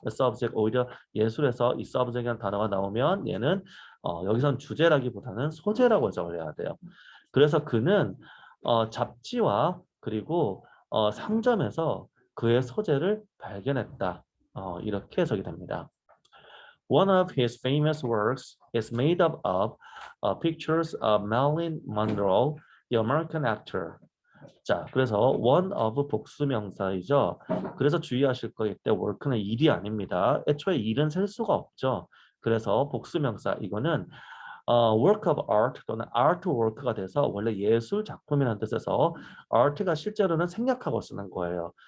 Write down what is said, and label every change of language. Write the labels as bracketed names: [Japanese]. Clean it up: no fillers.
[Korean] subject 오히려 예술에서 이 subjec이라는 단어가 나오면 얘는 여기선 주제라기보다는 소재라고 해석을 해야 돼요. 그래서 그는 잡지와 그리고 상점에서 그의 소재를 발견했다. 이렇게 해석이 됩니다. [English] One of his famous works is made up of pictures of Marilyn Monroe, the American actor. [Korean] 자, 그래서 one of 복수명사이죠. 그래서 주의하실 거 이때 work는 일이 아닙니다. 애초에 일은 셀 수가 없죠. 그래서 복수명사 이거는 work of art 또는 artwork가 돼서 원래 예술 작품이라는 뜻에서 art가 실제로는 생략하고 쓰는 거예요.